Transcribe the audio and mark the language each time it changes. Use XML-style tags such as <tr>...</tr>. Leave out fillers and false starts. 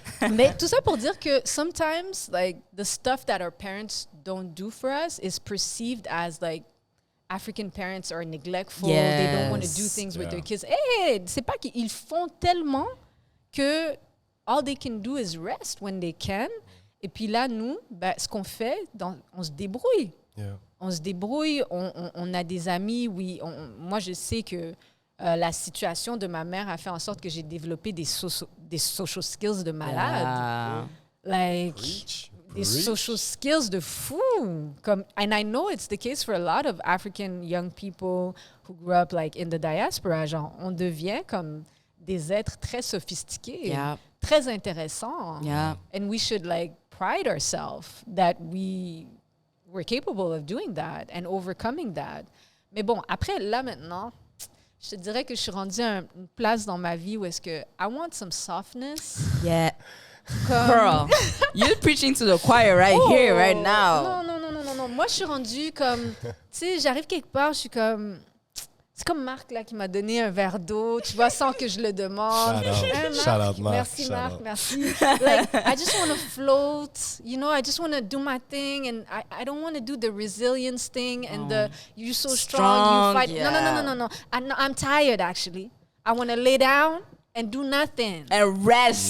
<fr>Mais tout ça pour dire que</fr> <en>sometimes, like, the stuff that our parents don't do for us is perceived as, like, African parents are neglectful. Yes. They don't want to do things with their kids.</en> <fr>Hey, c'est pas qu'ils font tellement que</fr> <en>all they can do is rest when they can.</en> <fr>Et puis là, nous, ce qu'on fait, on se débrouille.</fr> <en>Yeah.</en> <fr>On se débrouille. On a des amis. Oui, moi, je sais que la situation de ma mère a fait en sorte que j'ai développé des</fr> <en>social skills</en> <fr>de malade.</fr> <en>Like... Preach.</en> <fr>Des</fr> <en>social skills</en> <fr>de fou.</fr> <en>And I know it's the case for a lot of African young people who grew up like in the diaspora.</en> <fr>Genre, on devient comme des êtres très sophistiqués, très intéressants.</fr> <en>Yeah. And we should like pride ourselves that we're capable of doing that and overcoming that.</en> <fr>Mais bon, après, là maintenant, je te dirais que je suis rendue à une place dans ma vie où est-ce que</fr> <en>I want some softness. Yeah. Girl, you're preaching to the choir here, right now.</en> <fr>Non. Moi, je suis rendue comme... Tu sais, j'arrive quelque part, je suis comme... C'est comme Marc, là, qui m'a donné un verre d'eau, tu vois, sans que je le demande.</fr> <en>Shout out, Marc.</en> <fr>Merci, Marc, merci.</fr> <en>Like, I just want to float, I just want to do my thing, and I don't want to do the resilience thing and the, you're so strong, you fight. Yeah. No. I'm tired, actually. I want to lay down and do nothing. And rest.</en>